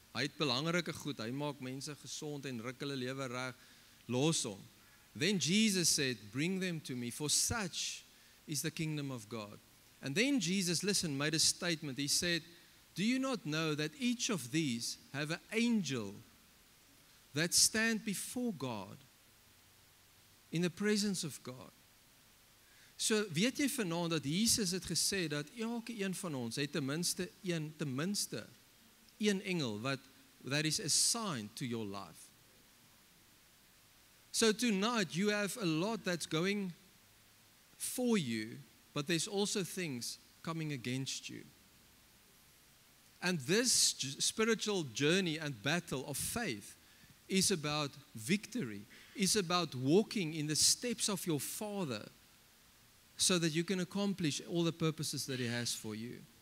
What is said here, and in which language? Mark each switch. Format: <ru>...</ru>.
<af>Hy het belangrike goed, hy maak mense gesond en ruk hulle lewe reg, los hom.</af> <en>Then Jesus said, bring them to me, for such is the kingdom of God. And then Jesus, listen, made a statement. He said, do you not know that each of these have an angel that stand before God, in the presence of God?</en> <af>So weet jy vanaand dat Jesus het gesê dat elke een van ons het ten minste een engel</af> <en>that is assigned to your life. So tonight you have a lot that's going for you, but there's also things coming against you. And this spiritual journey and battle of faith is about victory, is about walking in the steps of your Father, so that you can accomplish all the purposes that He has for you.</en>